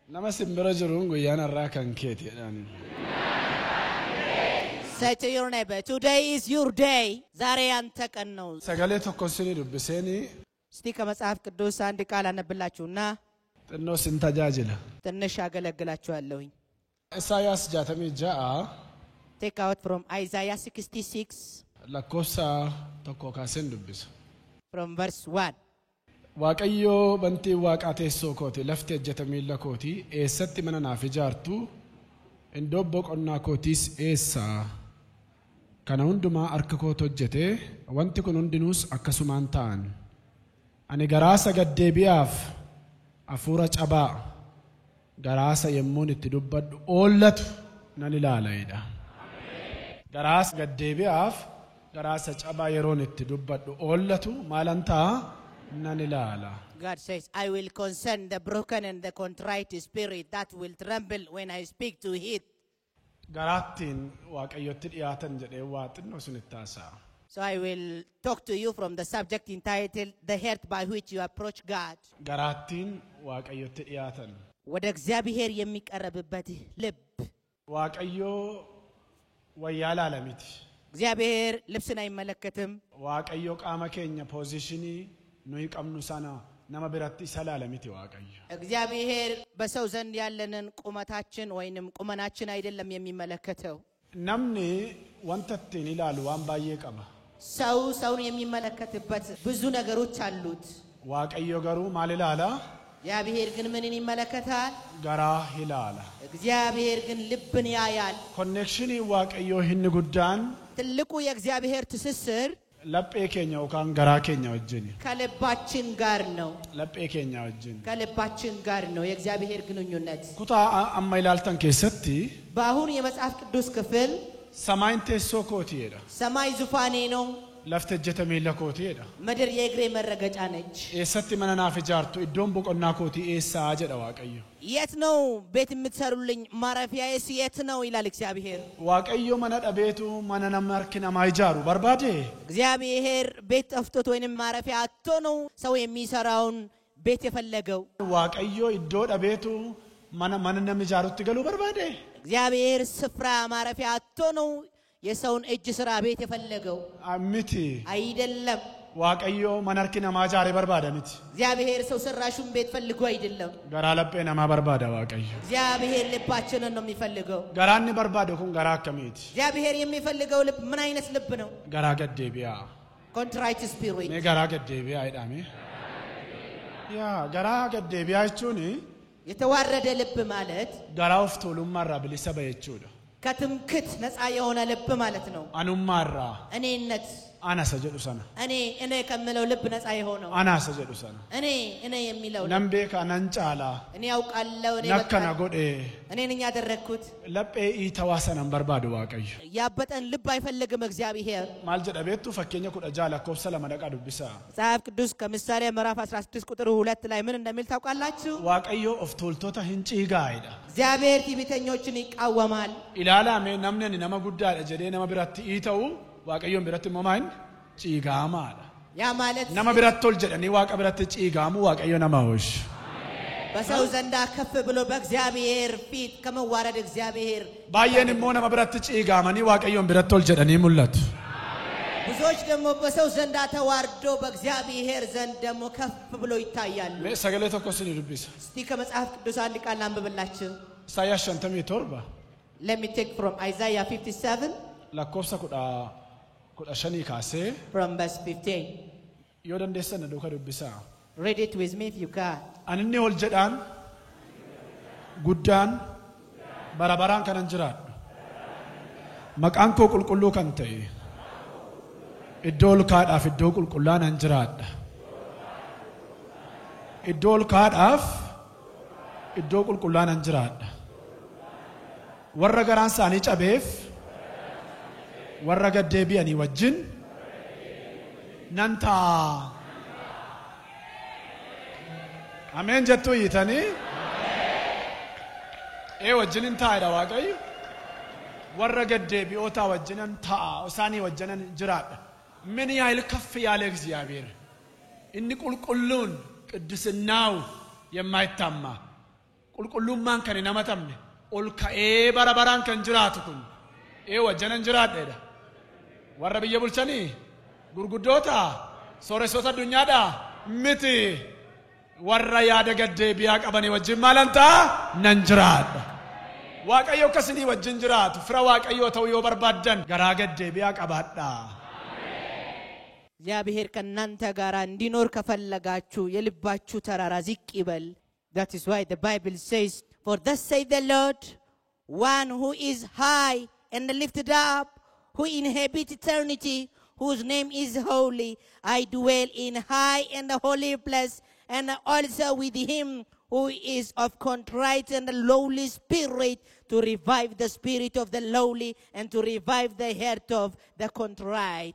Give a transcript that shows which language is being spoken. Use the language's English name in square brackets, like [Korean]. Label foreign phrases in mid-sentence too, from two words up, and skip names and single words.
[Oromo] simbira jiruun guyyaan har'aa kan keeti jedhani. [English] Say to your neighbor, today is your day. [Amharic] ዛሬ አንተ ቀን ነው. [Oromo] Sagalee tokko sinii dubbiseeni. [Amharic] እስቲ ከመጽሐፍ ቅዱስ አንድ ቃል አነብላችሁና [Oromo] xinnoo sin tajaajila. [Amharic] ትንሽ አገለግላችኋለሁኝ። [Oromo] Isaayaas 66 [English] Take out from Isaiah 66 [Oromo] lakkoofsa tokko kaaseen dubbisa. [English] from verse 1. [Oromo] Waaqayyo bantii waaqaa teessoo kooti lafti ejjeta miilla kooti eessatti mana naaf ijaartu iddoo boqonnaa kootiis eessa kana hundumaa harka kootu hojjete wanti kun hundinuus akkasumaan ta'an ani garaasa gaddeebi'aaf hafuura cabaa garaasa yemmuun itti dubbadhu oollatu nan ilaalaidha. Garaasa gaddeebi'aaf garaasa cabaa yeroon itti dubbadhu oollatu maalan ta'a nan ilaala. [English] God says, I will concern the broken and the contrite spirit that will tremble when I speak to it. [Oromo] Garaattiin waaqayyotti dhiyaatan jedhee waa xinnoo sunitti haasa'a. [English] So I will talk to you from the subject entitled The Heart by Which You Approach God. [Oromo] Garaattiin waaqayyotti dhiyaatan. [Amharic] ወደ እግዚአብሔር የሚቀርብበት ልብ. [Oromo] Waaqayyo wayyaa laala miti. [Amharic] እግዚአብሔር ልብስን አይመለከትም. [Oromo] Waaqayyo qaama keenya poozishinii nuyi qabnu sana nama biratti isa laala miti waaqayyo. [Amharic] እግዚአብሔር በሰው ዘንድ ያለንን ቁመታችን ወይንም ቁመናችን አይደለም የሚመለከተው. [Oromo] Namni wanta ittiin ilaalu waan baay'ee qaba. [Amharic] ሰው ሰውን የሚመለከትበት ብዙ ነገሮች አሉት. [Oromo] Waaqayyo garuu maal ilaala? [Amharic] እግዚአብሔር ግን ምንን ይመለከታል? [Oromo] Garaa ilaala. [Amharic] እግዚአብሔር ግን ልብን ያያል. [Oromo] Konnekshinii waaqayyoo inni guddaan [Amharic] ትልቁ የእግዚአብሔር ትስስር [Oromo] laphee keenya yookaan garaa keenya wajjin. [Amharic] ከልባችን ጋር ነው. [Oromo] Laphee keenya wajjin. [Amharic] ከልባችን ጋር ነው የእግዚአብሔር ግንኙነት. [Oromo] Kutaa amma ilaaltan keessatti [Amharic] በአሁን የመጽሐፍ ቅዱስ ክፍል [Oromo] samaayin teessoo kootiidha. [Amharic] ሰማይ ዙፋኔ ነው. [Oromo] Lafti ejjeta miilla kootiidha. [Amharic] ምድር የእግሬ መረገጫ ነች. [Oromo] Eessatti mana naaf ijaartu iddoon boqonnaa kootii eessaa jedha waaqayyo. [Amharic] የት ነው ቤት የምትሰሩልኝ ማረፊያዬስ የት ነው ይላል እግዚአብሔር. [Oromo] Waaqayyo mana dhabeetu mana nama harki namaa ijaaru barbaade. [Amharic] እግዚአብሔር ቤት ጠፍቶት ወይንም ማረፊያ አጥቶ ነው ሰው የሚሰራውን ቤት የፈለገው. [Oromo] Waaqayyo iddoo dhabeetu mana namni ijaarutti galuu barbaade. [Amharic] እግዚአብሔር ስፍራ ማረፊያ አጥቶ ነው የሰውን እጅ ስራ ቤት የፈለገው. [Oromo] Miti. [Amharic] አይደለም. [Oromo] Waaqayyo mana harki namaa ijaare barbaada miti. [Amharic] እግዚአብሔር ሰው ሰራሹን ቤት ፈልጎ አይደለም. [Oromo] Garaa laphee namaa barbaada waaqayyo. [Amharic] እግዚአብሔር ልባችንን ነው የሚፈልገው. [Oromo] Garaan inni barbaadu kun garaa akkamiiti? [Amharic] እግዚአብሔር የሚፈልገው ልብ ምን አይነት ልብ ነው? [Oromo] Garaa gaddeebi'aa. [English] Contrite spirit. [Oromo] Mee garaa gaddeebi'aa jedhame? Yaa garaa gaddeebi'aa jechuun [Amharic] የተዋረደ ልብ ማለት [Oromo] garaa of tuulummaarraa bilisa ba'e jechuudha. [Amharic] ከትምክት ነፃ የሆነ ልብ ማለት ነው. [Oromo] Anummaarraa [Amharic] እኔነት [Oromo] anasa jedhu sana. [Amharic] እኔ ከምለው ልብ ነፃ የሆነው [Oromo] Anasa jedhu sana. [Amharic] እኔ የሚለው [Oromo] Nan beeka nan caalaa. [Amharic] እኔ ያውቃለሁ እኔ [Oromo] Nakkana godhee [Amharic] እኔ ነኝ ያደረኩት. [Oromo] laphee iitawaa sanan barbaadu waaqayyo. [Amharic] ያበጠን ልብ አይፈልግም እግዚአብሔር. [Oromo] Maal jedha beektu fakkeenya 16 lakkoofsa 2 dhaqaa dubbisaa. [Amharic] መጽሐፍ ቅዱስ ከምሳሌ ምዕራፍ 16 ቁጥር 2 ላይ ምን እንደሚል ታውቃላችሁ? [Oromo] Waaqayyo of tuultota hin ciigaa'edha. [Amharic] እግዚአብሔር ትዕቢተኞችን ይቃወማል. [Oromo] Ilaalame namni ani nama guddaadha jedhee nama biratti iita'u waaqayyoon biratti immoo maal ciigaamaadha. [Amharic] ያ ማለት [Oromo] Nama biratti ol jedhanii waaqa biratti ciigaamu waaqayyo nama hooshu. [Amharic] በሰው ዘንዳ ከፍ ብሎ በእግዚአብሔር ፊት ከመዋረድ እግዚአብሔር [Oromo] Baay'een immoo nama biratti ciigaamanii waaqayyoon biratti ol jedhanii mul'atu. [Amharic] ብዙዎች ደግሞ በሰው ዘንዳ ተዋርዶ በእግዚአብሔር ዘንድ ደግሞ ከፍ ብሎ ይታያሉ. [Oromo] Mee sagalee tokko isinii dubbisa. [Amharic] እስቲ ከመጽሐፍ ቅዱስ አንድ ቃል አንብብላችሁ. [Oromo] Isaayyaas 57 [English] Let me take from Isaiah 57 [Oromo] lakkoofsa 15 kaasee [English] from verse 15. [Oromo] yoo dandeessan duuka dubbisaa. [English] Read it with me if you can. [Oromo] Ani inni ol jedhaan guddaan bara baraan kanan jiraadhu. Maqaan koo qulqulluu kan ta'e iddoo ol kaadhaaf iddoo qulqullaa nan jiraadha. Iddoo ol kaadhaaf iddoo qulqullaa nan jiraadha. Warra garaan isaanii cabeef warra gaddeebi'anii wajjin nan ta'a. Ameen jettuu hiitanii? Wajjinin taa'edha waaqayyo. Warra gaddeebi'ootaa wajjinan ta'a. Isaanii wajjinan jiraadha. [Amharic] ምን ያህል ከፍ ያለ እግዚአብሔር [Oromo] inni qulqulluun [Amharic] ቅድስናው የማይታማ [Oromo] qulqullummaan kan hin hamatamne ol ka'ee bara baraan kan jiraatu kun wajjanan jiraadheedha warra biyya bulchanii gurguddoota sooressota addunyaadha miti warra yaada gaddeebi'aa qabanii wajjin maalantaa nan jiraadha waaqayyo akkasii wajjin jiraatu fira waaqayyo ta'uu yoo barbaaddan garaa gaddeebi'aa qabaadha [Amharic] እግዚአብሔር ከእናንተ ጋር እንዲኖር ከፈለጋችሁ የልባችሁ ተራራ ዝቅ ይበል [English] That is why the Bible says for thus saith the Lord one who is high and lifted up who inhabits eternity whose name is holy I dwell in high and holy place and also with him who is of contrite and lowly spirit to revive the spirit of the lowly and to revive the heart of the contrite.